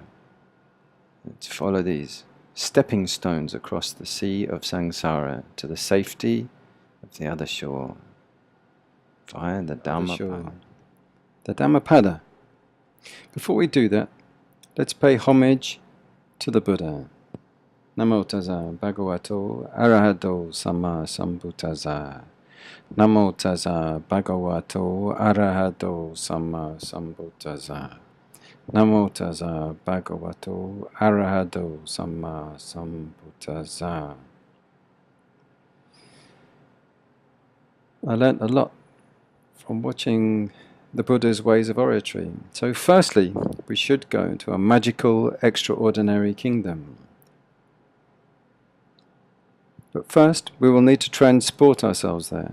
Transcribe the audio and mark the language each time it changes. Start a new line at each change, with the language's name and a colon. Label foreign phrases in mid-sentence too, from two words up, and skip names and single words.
English: Let's follow these stepping stones across the sea of samsara to the safety of the other shore via the Dhammapada. The Dhammapada. Before we do that, let's pay homage to the Buddha.
Pali: Namo tassa bhagavato arahato samma sambuddhassa. Namo tassa bhagavato arahato samma sambuddhassa. Namo tassa bhagavato arahato samma sambuddhassa.
English: I learnt a lot from watching the Buddha's ways of oratory. So firstly, we should go to a magical, extraordinary kingdom. But first, we will need to transport ourselves there.